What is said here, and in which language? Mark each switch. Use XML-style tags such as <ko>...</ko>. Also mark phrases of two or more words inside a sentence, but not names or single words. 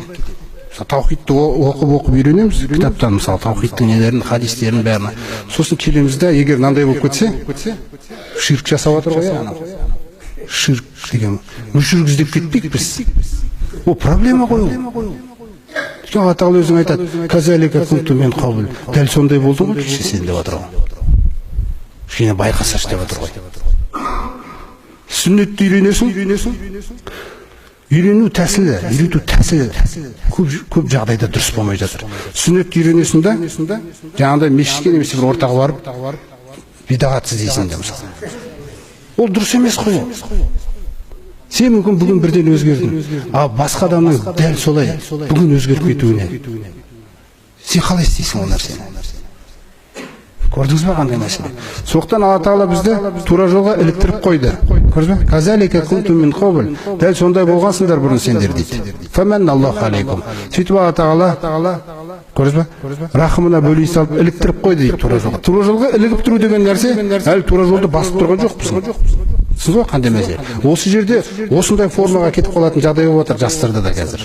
<kk>Таухидты оқып үйренеміз, кітаптан мысалы таухидтың нелерін, хадистерін бәрін. Сосын келеміз де, егер мынандай болып кетсе, ширк жасап жатыр ғой, анау. Ширк деген, мүшірік іздеп кетпейік біз. Ол проблема ғой ол. Алла тағала өзің айтады,</kk> <ar>كذلك كنت من قبل.</ar> <kk>Дәл сондай болдың ғой, кеше сен деп отыр ғой. Кішкене байқасашы деп отыр ғой. Сүннетті үйренесің. Үйрену тәсілі, үйрету тәсілі көп жағдайда дұрыс болмай жатыр. Сүннетті үйренесің да, жаңағыдай мешітке немесе бір ортаға барып, бидағат іздейсің де мысалы. Ол дұрыс емес қой. Сен мүмкін бүгін бірден өзгердің, басқа адамның дәл солай бүгін өзгеріп кетуіне сен қалай істейсің ол нәрсені? Көрдіңіз бе қандай мәселе? Соқтан Алла тағала бізді тура жолға іліктіріп қойды. Көрдіңіз бе?</kk> <ar>كذلك كنتم من قبل.</ar> <kk>Дәл сондай болғансыңдар бұрын сендер дейді.</kk> <ar>فمن الله عليكم.</ar> <kk>Сөйтіп Алла тағала, көрдіңіз бе? Рахымына бөлей салып іліктіріп қойды дейді тура жолға. Тура жолға ілігіп тұру деген нәрсе, әлі тура жолды басып тұрған жоқпыз. Сіз ғой қандай мәселе? Осы жерде осындай формаға кетіп қалатын жағдай болып отыр жастарда да қазір.</kk>